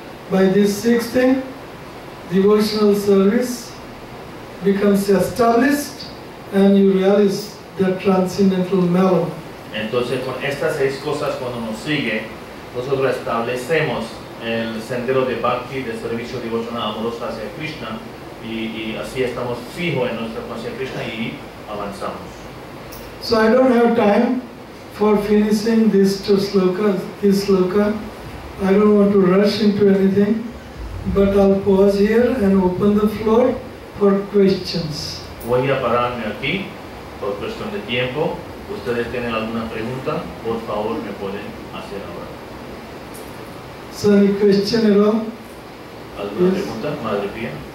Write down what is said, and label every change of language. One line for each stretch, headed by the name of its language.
English: By this sixth thing, devotional service becomes established and you realize the transcendental mellow.
Spanish: Entonces, con estas seis cosas, cuando nos sigue, nosotros establecemos el sendero de bhakti, de servicio devocional amoroso hacia Krishna, y así estamos fijos en nuestra conciencia de Krishna y avanzamos.
English: So I don't have time for finishing this sloka. I don't want to rush into anything, but I'll pause here and open the floor for questions.
Spanish: Voy a pararme aquí por cuestión de tiempo. ¿Ustedes tienen alguna pregunta? Por favor, me pueden hacer ahora.
English: So any question at all?
Spanish: ¿Alguna pregunta, Madre Pía?